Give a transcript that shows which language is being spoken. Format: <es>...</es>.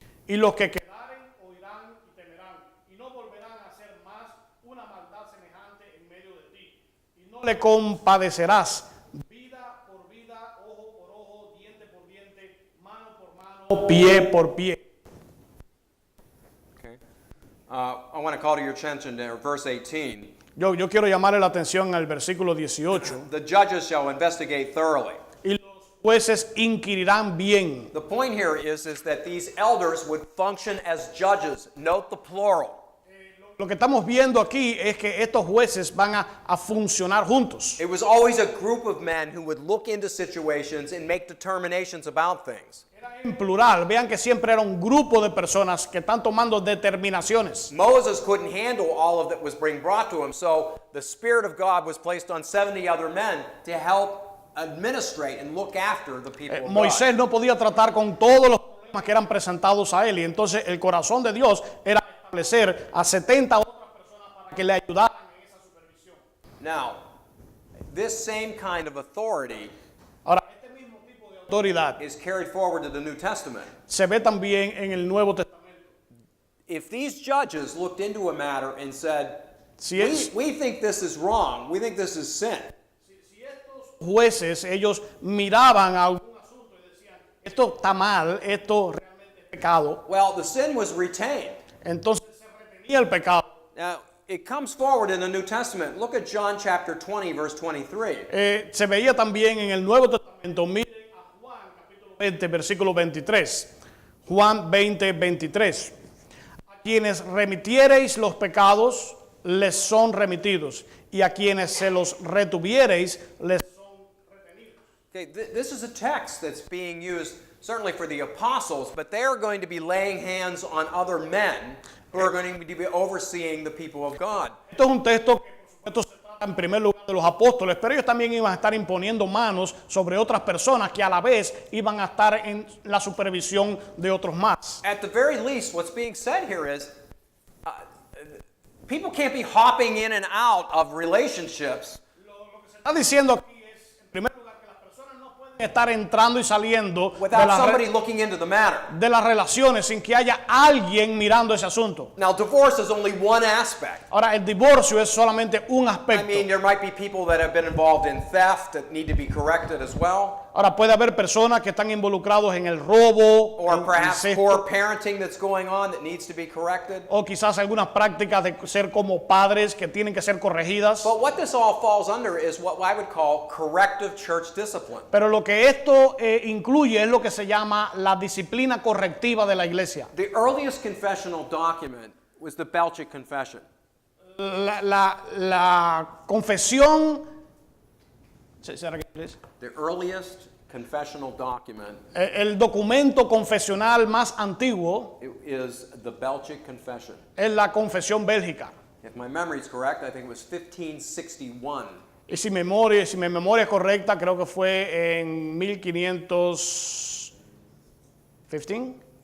<es>Y los que quedaren oirán y temerán, y no volverán a hacer más una maldad semejante en medio de ti. Y no le compadecerás, vida por vida, ojo por ojo, diente por diente, mano por mano, pie por pie.</es> <en>Okay. I want to call to your attention to verse 18.</en> <es>Yo quiero llamarle la atención al versículo 18.</es> <en>The judges shall investigate thoroughly.</en> <es>Y los jueces inquirirán bien.</es> <en>The point here is that these elders would function as judges. Note the plural.</en> <es>Lo que estamos viendo aquí es que estos jueces van a funcionar juntos.</es> <en>It was always a group of men who would look into situations and make determinations about things.</en> <es>En plural, vean que siempre era un grupo de personas que están tomando determinaciones.</es> <en>Moses couldn't handle all of that was being brought to him, so the Spirit of God was placed on 70 other men to help administrate and look after the people of God.</en> <es>Moisés no podía tratar con todos los problemas que eran presentados a él, y entonces el corazón de Dios era establecer a 70 otras personas para que le ayudaran en esa supervisión.</es> <en>Now, this same kind of authority</en> <es>Ahora, este mismo tipo de autoridad</es> <en>is carried forward to the New Testament.</en> <es>se ve también en el Nuevo Testamento.</es> <en>If these judges looked into a matter and said,</en> <es>Si es-</es> <en>we think this is wrong, we think this is sin,</en> <es>Jueces, ellos miraban a algún asunto y decían, esto está mal, esto realmente es pecado.</es> <en>well, the sin was retained.</en> <es>Entonces se retenía el pecado.</es> <en>Now, it comes forward in the New Testament. Look at John chapter 20, verse 23.</en> <es>Se veía también en el Nuevo Testamento. Miren a Juan capítulo 20, versículo 23. Juan 20, 23. A quienes remitiereis los pecados, les son remitidos. Y a quienes se los retuviereis, les son retenidos.</es> <en>Okay, this is a text that's being used certainly for the apostles, but they are going to be laying hands on other men who are going to be overseeing the people of God.</en> <es>Esto es un texto que por supuesto se trata en primer lugar de los apóstoles, pero ellos también iban a estar imponiendo manos sobre otras personas que a la vez iban a estar en la supervisión de otros más.</es> <en>At the very least, what's being said here is People can't be hopping in and out of relationships</en> <es>Está diciendo aquí es, en primer lugar, que las personas no pueden estar entrando y saliendo</es> <en>without somebody looking into the matter.</en> <es>de las relaciones sin que haya alguien mirando ese asunto.</es> <en>Now, divorce is only one aspect.</en> <es>Ahora, el divorcio es solamente un</es> <en>I</en> <es>aspecto.</es> <en>mean, there might be people that have been involved in theft that need to be corrected as well,</en> <es>Ahora, puede haber personas que están involucrados en el robo,</es> <en>or</en> <es>el</es> <en>perhaps</en> <es>incesto,</es> <en>poor parenting that's going on that needs to be corrected.</en> <es>o quizás algunas prácticas de ser como padres que tienen que ser corregidas.</es> <en>But what this all falls under is what I would call corrective church discipline.</en> <es>Pero lo que esto incluye es lo que se llama la disciplina correctiva de la iglesia.</es> <en>The earliest confessional document was the Belgic Confession.</en> <es>La confesión. ¿Será que es?</es> <en>The earliest confessional document</en> <es>El documento confesional más antiguo</es> <en>is the Belgic Confession.</en> <es>es la confesión bélgica.</es> <en>If my memory is correct, I think it was 1561.</en> <es>Y si mi memoria es correcta, creo que fue en 1561.</es>